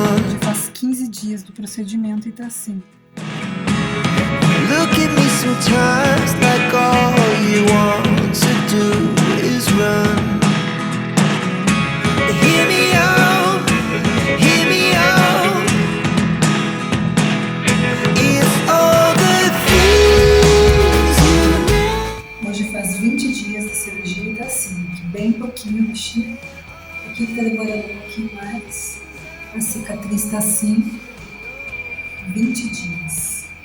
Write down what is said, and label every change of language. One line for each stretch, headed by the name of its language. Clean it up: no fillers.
Portuguese: Já faz 15 dias do procedimento e tá assim.
English: Look at me sometimes like all you want to do is run. Hear me out, hear me out. It's all the things you know.
Portuguese: Hoje faz 20 dias da cirurgia e tá assim, bem pouquinho mexi. Aqui tá demorando um pouquinho mais. A cicatriz tá assim, 20 dias.